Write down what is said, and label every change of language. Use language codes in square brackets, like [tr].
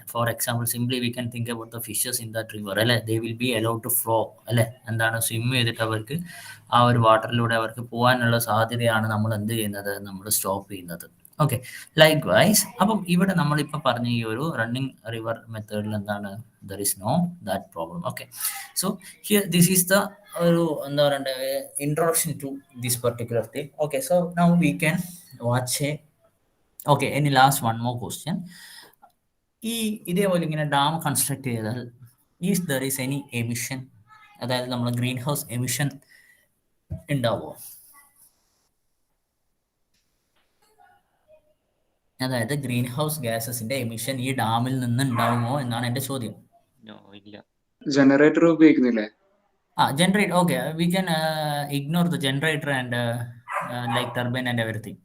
[en] for example simply we can think about the fishes in that river [ml] അല്ലെ, [en] they will be allowed to flow [ml] അല്ലെ, swim ചെയ്തിട്ട് അവർക്ക് ആ ഒരു വാട്ടറിലൂടെ അവർക്ക് പോകാനുള്ള സാധ്യതയാണ് നമ്മൾ എന്ത് ചെയ്യുന്നത്, നമ്മൾ സ്റ്റോപ്പ് ചെയ്യുന്നത്. Okay, like vice. അപ്പം ഇവിടെ നമ്മളിപ്പോൾ പറഞ്ഞ ഈ ഒരു റണ്ണിങ് റിവർ മെത്തേഡിൽ [en] There is no that problem. Okay, so here this is the ഒരു introduction to this particular thing. Okay, so now we can watch any last one more question. [ml] ഇതേപോലെ ഇങ്ങനെ ഡാം കൺസ്ട്രക്ട് ചെയ്താൽ [en] is there is any emission, [ml] അതായത് നമ്മൾ green house emission ഉണ്ടാവുമോ? അതായത് green house ഗ്യാസസിന്റെ emission ഈ ഡാമിൽ നിന്ന് ഉണ്ടാവുമോ എന്നാണ് എന്റെ ചോദ്യം. Generator ഉപയോഗിക്കുന്നില്ലേ? [en] Generate, okay, we can ignore the generator and like turbine and everything.